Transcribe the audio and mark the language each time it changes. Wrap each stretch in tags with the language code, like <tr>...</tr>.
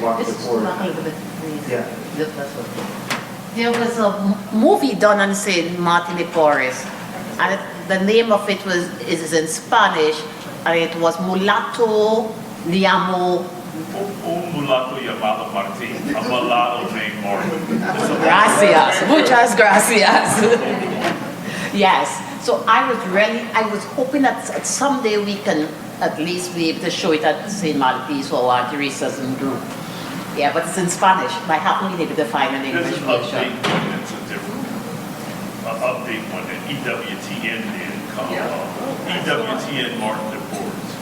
<en>Martin de Porres. Yeah. There was a movie done on St. Martin de Porres, and the name of it is in Spanish, and it was Mulatto Llamo.</en> <es>Un mulato llamado Martin,</es> <en>a mulatto named Martin.</en> <es>Gracias, muchas gracias.</es> <en>Yes, so I was hoping that someday we can at least be able to show it at St. Malpis or Aunt Teresa's group. Yeah, but it's in Spanish. I haven't been able to find an English There's an version. update one that's a different, update one that EWTN did called EWTN Martin de Porres.</en>